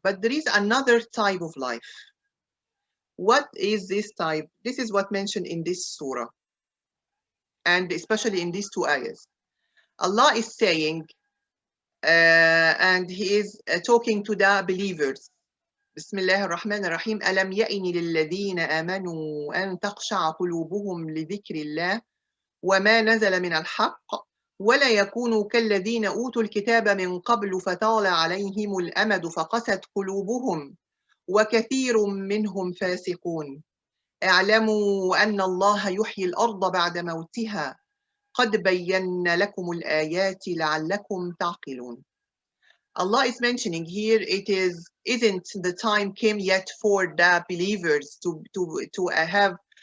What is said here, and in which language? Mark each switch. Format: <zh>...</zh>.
<en>But there is another type of life. What is this type? This is what mentioned in this surah, and especially in these two ayahs. Allah is saying, and He is talking to the believers,</en> <ar>بسم الله الرحمن الرحيم. ألم يئن للذين آمنوا أن تخشع قلوبهم لذكر الله وما نزل من الحق ولا يكونوا كالذين أوتوا الكتاب من قبل فطال عليهم الأمد فقست قلوبهم وكثير منهم فاسقون. اعلموا أن الله يحيي الأرض بعد موتها قد بينا لكم الآيات لعلكم تعقلون.</ar> <en>Allah is mentioning here, isn't the time came yet for the believers to have</en>